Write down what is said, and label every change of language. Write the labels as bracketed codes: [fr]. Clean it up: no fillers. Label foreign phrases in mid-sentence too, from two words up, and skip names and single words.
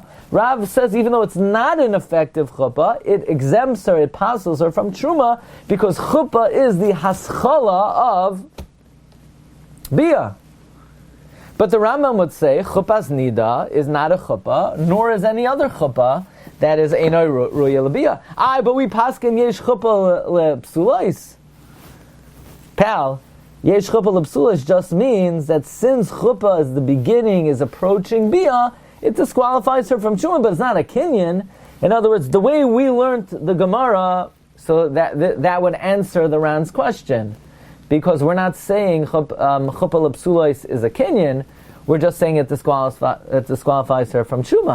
[en] Rav says even though it's not an effective chuppah, it exempts her, it passes her from truma, because chuppah is the haschala of bia. But the Rambam would say, chuppah's nida is not a chuppah, nor is any other chuppah that is [he] אינו ראוי לביאה. [en] But we paskin [he] יש חופה לפסולות. [en] Pal, [he] יש חופה לפסולות [en] just means that since chuppah is the beginning, is approaching bia, it disqualifies her from truma, but it's not a kinyan. In other words, the way we learned the Gemara, so that would answer the Ran's question. Because we're not saying [he] חופה לפסולות [en] is a kinyan, we're just saying it disqualifies her from truma.